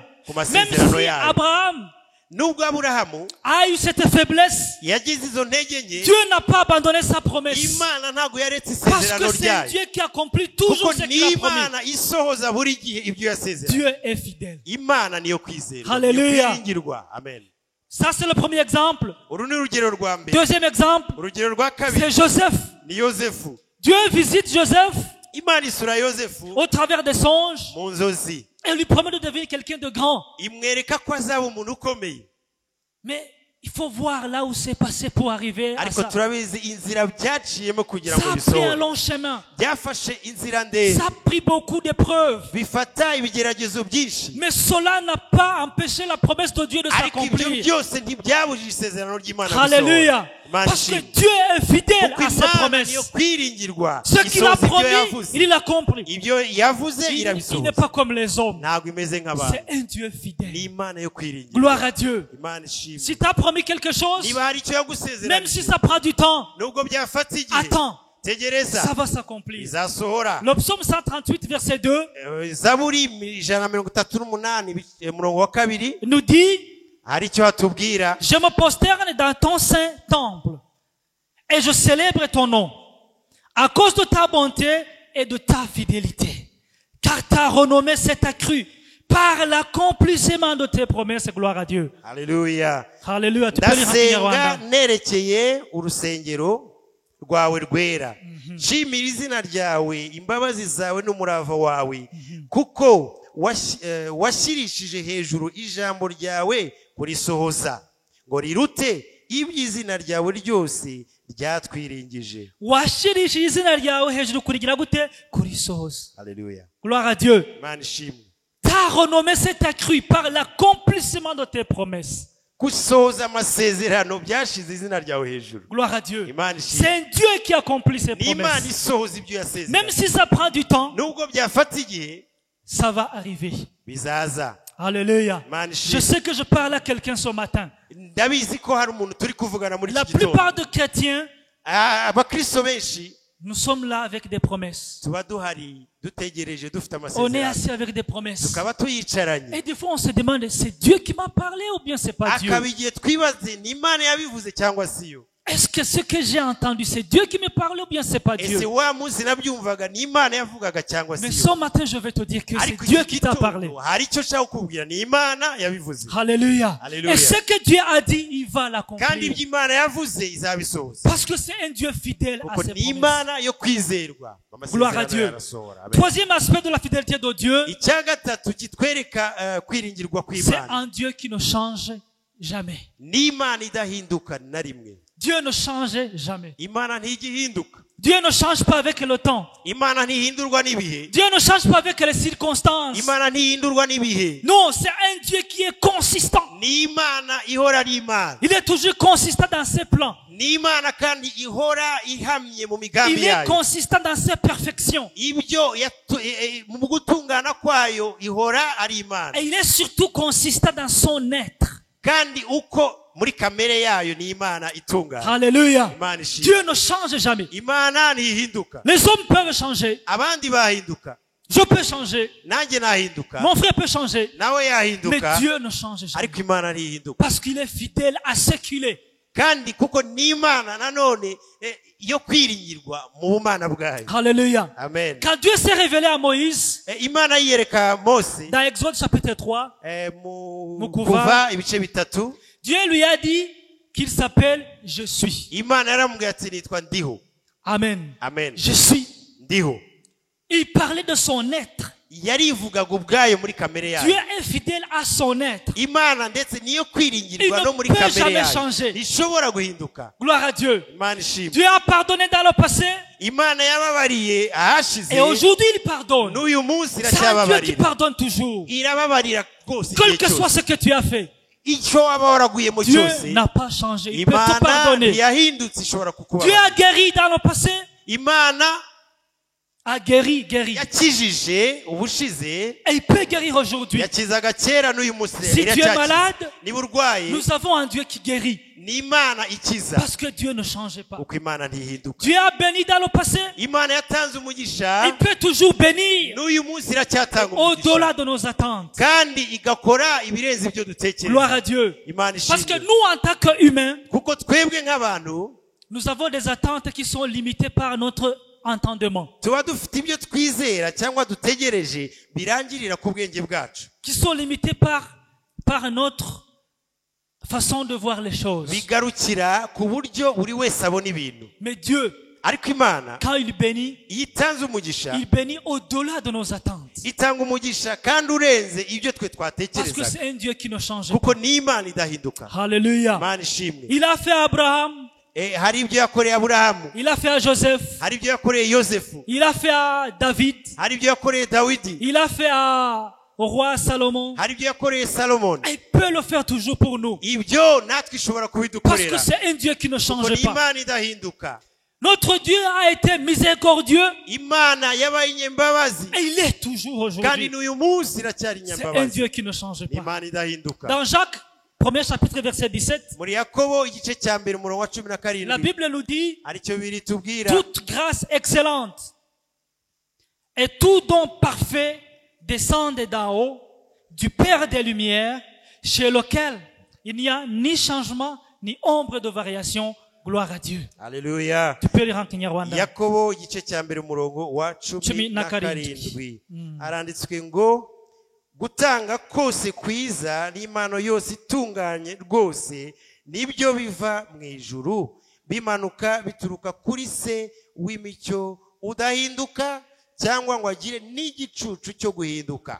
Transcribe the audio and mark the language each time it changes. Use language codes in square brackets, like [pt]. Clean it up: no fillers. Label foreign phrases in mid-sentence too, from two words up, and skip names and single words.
[rw] ku [fr] Même [rw] masezerano [fr] si [rw] yayo [fr] Abraham [rw] nubwo aburahamu [fr] a eu cette faiblesse, [rw] yagize izo ntege nke [fr] Dieu n'a pas abandonné sa promesse. [rw] imana ntago yaretse [fr] Parce [rw] isezerano [fr] que c'est un [rw] ryayo [fr] Dieu qui accomplit toujours [rw] kuko [fr] ce qu'il a promis. [rw] n'imana isohoza buri gihe ibyo yasezeranye [fr] Dieu est fidèle. [rw] imana niyo kwizerwa [fr] Hallelujah. [rw] niyo kwiringirwa amen [fr] Ça, c'est le premier exemple. [rw] uru ni urugero rwa mbere [fr] Deuxième exemple, [rw] urugero rwa kabiri [fr] c'est Joseph. [rw] ni yozefu [fr] Dieu visite Joseph [rw] imana isura yozefu [fr] au travers des songes [rw] mu nzozi [fr] et lui promet de devenir quelqu'un de grand. [rw] imwereka ko azaba umuntu ukomeye [fr] Mais il faut voir là où c'est passé pour arriver à [rw] ariko [fr] ça. [rw] turabizi inzira byaciyemo kugira ngo [fr] Ça a pris un [rw] bisohore [fr] long chemin. [rw] byafashe inzira ndende [fr] Ça a pris beaucoup d'épreuves. [rw] bifata ibigeragezo byinshi [fr] Mais cela n'a pas empêché la promesse de Dieu de [rw] ariko ibyo [fr] s'accomplir. [rw] byose ntibyabujije isezerano ry'Imana [fr] Alléluia. Parce que Dieu est fidèle [rw] kuko [fr] à ses [rw] Imana [fr] promesses. [rw] niyo kwiringirwa [fr] Ce qu'il a [rw] isohoza ibyo [fr] promis, [rw] yavuze [fr] il l'accomplit. [rw] ibyo yavuze [fr] Il n'est [rw] irabisohoza [fr] pas comme les hommes. [rw] ntabwo imeze nk'abantu [fr] C'est un Dieu fidèle. [rw] ni Imana yo kwiringirwa [fr] Gloire à Dieu. [rw] Imana ishimwe [fr] Si tu as promis quelque chose, [rw] niba hari icyo [fr] même [rw] yagusezeranije [fr] si ça prend du temps, [rw] nubwo byafata igihe [fr] attends, [rw] tegereza [fr] ça va s'accomplir. [rw] bizasohora [fr] Le psaume 138, verset 2, [rw] zaburi 138 umurongo wa 2 [fr] nous dit, [rw] hari icyo hatubwira [fr] je me prosterne dans ton saint temple et je célèbre ton nom à cause de ta bonté et de ta fidélité. Car ta renommée s'est accrue par l'accomplissement de tes promesses. Gloire à Dieu. [rw] haleluya [fr] Alléluia. Tu peux lire en [rw] ndasenga [fr] Kinyarwanda. [rw] nerekeye urusengero rwawe rwera nshimira izina ryawe imbabazi zawe n'umurava wawe kuko washyirishije hejuru ijambo ryawe kurisohoza ngo rirute iby'izina ryawe ryose ryatwiringije. Washirishije izina ryawe hejuru kurigira gute? Kurisohoza. Haleluya. [fr] Gloire à Dieu. [rw] Imana ishimwe. [fr] Ta renommée s'est accrue par l'accomplissement de tes promesses. [rw] Gusohoza amasezerano byashize izina ryawe hejuru. [fr] Gloire à Dieu. [rw] Imana ishimwe. [fr] C'est un Dieu qui accomplit ses [rw] Imana [fr] promesses. [rw] isohoza ibyo yasezeranye. [fr] Même si ça prend du temps, [rw] nubwo byafata igihe [fr] ça va arriver. [rw] bizaza. [fr] Alléluia. [rw] Imana [fr] Je [rw] ishimwe. [fr] sais que je parle à quelqu'un ce matin. [rw] Ndabizi ko hari umuntu turi kuvugana muri [fr] La [rw] iki gitondo. [fr] plupart des chrétiens, [rw] Abakristo benshi [fr] nous sommes là avec des promesses. [rw] tuba duhari dutegereje dufite [fr] On est [rw] amasezerano [fr] assis avec des promesses. [rw] tukaba tuyicaranye. [fr] Et des fois, on se demande, c'est Dieu qui m'a parlé ou bien c'est pas Dieu? [rw] akaba igihe twibaze ni Imana yabivuze cyangwa si yo. [fr] Est-ce que ce que j'ai entendu, c'est Dieu qui me parle ou bien c'est pas [rw] ese [fr] Dieu? [rw] wa munsi nabyumvaga ni Imana yavugaga cyangwa [fr] Mais [rw] si [fr] ce [rw] yo. [fr] matin, je vais te dire que c'est [rw] Ariko [fr] Dieu [rw] iki [fr] qui t'a parlé. [rw] gitondo hari icyo nshaka kukubwira ni Imana yabivuze. [fr] Alléluia. Alléluia. Et ce que Dieu a dit, il va [rw] kandi [fr] l'accomplir. [rw] ibyo Imana yavuze izabisohoza. [fr] Parce que c'est un Dieu fidèle à [rw] kuko [fr] ses [rw] ni [fr] promesses. [rw] Imana yo kwizerwa. [fr] Gloire à [rw] Amasezerano [fr] Dieu. [rw] arasohora. Amen. [fr] Troisième aspect de la fidélité de Dieu, [rw] icya gatatu kitwereka kwiringirwa [fr] c'est [rw] kw'Imana [fr] un Dieu qui ne change jamais. [rw] ni Imana idahinduka na rimwe. [fr] Dieu ne change jamais. [rw] Imana ntigihinduka. [fr] Dieu ne change pas avec le temps. [rw] Imana ntihindurwa n'ibihe. [fr] Dieu ne change pas avec les circonstances. [rw] Imana ntihindurwa n'ibihe. [fr] Non, c'est un Dieu qui est consistant. [rw] ni Imana ihora ari Imana. [fr] Il est toujours consistant dans ses plans. [rw] ni Imana kandi ihora ihamye mu migambi [fr] Il est [rw] yayo. [fr] consistant dans ses perfections. [rw] ibyo mu gutungana kwayo ihora ari Imana. [fr] Et il est surtout consistant dans son être. [rw] kandi uko muri kamere yayo ni Imana itungana. [fr] Alléluia. [rw] Imana ishimwe. [fr] Dieu ne change jamais. [rw] Imana ntihinduka. [fr] Les hommes peuvent changer. [rw] abandi bahinduka. [fr] Je peux changer. [rw] nanjye nahinduka. [fr] Mon frère peut changer. [rw] nawe [fr] Mais [rw] yahinduka. [fr] Dieu ne change jamais. [rw] ariko Imana ntihinduka. [fr] Parce qu'il est fidèle à ce qu'il est. [rw] kandi kuko ni Imana nanone yo kwiringirwa mu bumana bwayo. [fr] Alléluia. Amen. Quand Dieu s'est révélé à Moïse, [rw] Imana yiyereka Mose [fr] dans Exode chapitre 3, [rw] mu Kuva. Kuva ibice bitatu. [fr] Dieu lui a dit qu'il s'appelle Je suis. [rw] Imana yaramubwiye ati nitwa ndiho. Amen. Amen. [fr] Je suis. [rw] ndiho. [fr] Il parlait de son être. [rw] yarivugaga ubwayo muri kamere [fr] Dieu [rw] yayo. [fr] est fidèle à son être. [rw] Imana ndetse niyo kwiringirwa [fr] Il ne [rw] no muri [fr] peut [rw] kamere [fr] jamais [rw] yayo. [fr] changer. [rw] ntishobora guhinduka. [fr] Gloire à Dieu. [rw] Imana ishimwe. [fr] Dieu a pardonné dans le passé [rw] Imana yababariye ahashize. [fr] et aujourd'hui il pardonne. [rw] n'uyu munsi [fr] C'est un Dieu qui [rw] iracyababarira. [fr] pardonne toujours. [rw] irababarira rwose [fr] Quel [rw] igihe [fr] que soit [rw] cyose. [fr] ce que tu as fait, [rw] icyo waba waraguyemo [fr] Dieu [rw] cyose [fr] n'a pas changé. Il peut te [rw] Imana [fr] pardonner. [rw] ntiyahindutse ishobora [fr] Dieu [rw] kukubabarira. [fr] a guéri dans le passé, [rw] Imana [fr] a guéri. [rw] yakijije ubushize, [fr] Et il peut guérir aujourd'hui. [rw] yakizaga kera n'uyu munsi [fr] Si tu es [rw] iracyakiza. [fr] malade, [rw] niba urwaye [fr] nous avons un Dieu qui guérit. [rw] ni Imana ikiza [fr] Parce que Dieu ne change pas. [rw] kuko Imana ntihinduka. [fr] Dieu a béni dans le passé, [rw] Imana yatanze umugisha [fr] il peut toujours bénir [rw] n'uyu munsi iracyatanga [fr] au-delà [rw] umugisha [fr] de nos attentes. [rw] kandi igakora ibirenze ibyo [fr] Gloire à [rw] dutekereza. [fr] Dieu. [rw] Imana [fr] Parce que [rw] ishimwe. [fr] nous, en tant qu'humains, [rw] kuko twebwe nk'abantu [fr] nous avons des attentes qui sont limitées par notre entendement, [rw] tuba dufite ibyo twizera cyangwa dutegereje birangirira ku bwenge bwacu, [fr] qui sont limitées par notre façon de voir les choses. [rw] bigarukira ku buryo buri wese abona ibintu. [fr] Mais Dieu, [rw] ariko imana [fr] quand il bénit, [rw] iyo itanze umugisha [fr] il bénit au-delà de nos attentes. [rw] itanga umugisha kandi urenze ibyo twe [fr] Parce que [rw] twatekerezaga [fr] c'est un Dieu qui ne change [rw] kuko [fr] pas. [rw] ni imana idahinduka. [fr] Alléluia. [rw] Imana ishimwe. [fr] Il a fait à Abraham, [rw] Hari ibyo yakoreye Aburahamu, [fr] il a fait à Joseph, [rw] hari ibyo yakoreye Yosefu, [fr] il a fait à David, [rw] hari ibyo yakoreye Dawidi, [fr] il a fait au roi Salomon. [rw] hari ibyo yakoreye Salomoni. [fr] Il peut le faire toujours pour nous. [rw] Ibyo natwe ishobora [fr] Parce [rw] kubidukorera [fr] que c'est un Dieu qui ne [rw] kuko [fr] change [rw] ni [fr] pas. [rw] imana idahinduka. [fr] Notre Dieu a été miséricordieux [rw] Imana yabaye inyembabazi [fr] et il est toujours [rw] kandi [fr] aujourd'hui. [rw] n'uyu munsi iracyari [fr] C'est un [rw] inyembabazi. [fr] Dieu qui ne change [rw] Ni [fr] pas. [rw] imana idahinduka. [fr] Dans Jacques, premier chapitre, verset 17, [rw] Muri Yakobo igice cya mbere umurongo wa [fr] la [rw] 17 [fr] Bible nous dit, [rw] aricyo biri tubwira [fr] toute grâce excellente et tout don parfait descendent d'en haut, du Père des Lumières, chez lequel il n'y a ni changement, ni ombre de variation. Gloire à Dieu. [rw] Haleluya. [fr] Tu peux lire en Kinyarwanda. [rw] Yakobo igice cya mbere umurongo wa Cumi cumi na na karindwi. karindwi haranditswe ngo gutanga kose kwiza n'impano yose itunganye rwose nibyo biva mu ijuru bimanuka bituruka kuri se w'imicyo udahinduka cyangwa ngo agire n'igicucu cyo guhinduka.